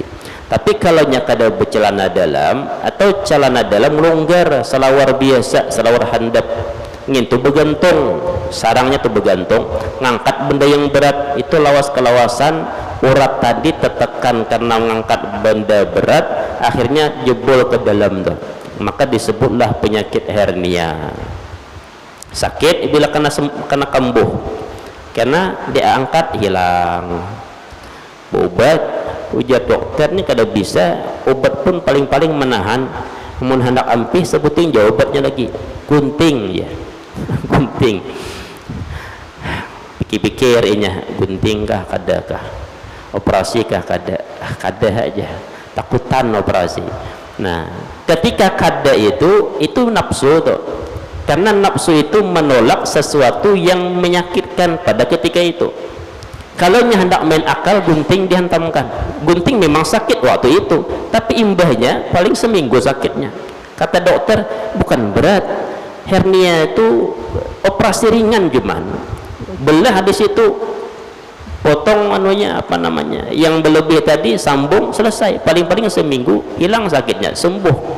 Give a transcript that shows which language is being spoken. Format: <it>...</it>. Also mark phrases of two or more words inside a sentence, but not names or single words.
<bjn>Tapi kalau kada bercelana dalam atau celana dalam longgar, selawar biasa, selawar handap, ngintu bergantung, sarangnya tuh bergantung, ngangkat benda yang berat, itu lawas kelawasan urat tadi tertekan karena mengangkat benda berat, akhirnya jebol ke dalam tuh, maka disebutlah penyakit hernia. Sakit bila kena kambuh, karena dia angkat hilang. Obat, ujar dokter ini kada bisa, obat pun paling-paling menahan. Mun hendak ampih sebutin jawabannya lagi, gunting ya. Gunting, pikir-pikir inya, gunting kah kada kah, operasi kah kada aja, takutan operasi. Nah ketika kada itu nafsu tuh, karena nafsu itu menolak sesuatu yang menyakitkan pada ketika itu. Kalau hendak main akal, gunting dihantamkan. Gunting memang sakit waktu itu, tapi imbahnya paling seminggu sakitnya. Kata dokter bukan berat, hernia itu operasi ringan, cuman belah di situ, potong yang berlebih tadi, sambung, selesai, paling-paling seminggu hilang sakitnya, sembuh.</bjn>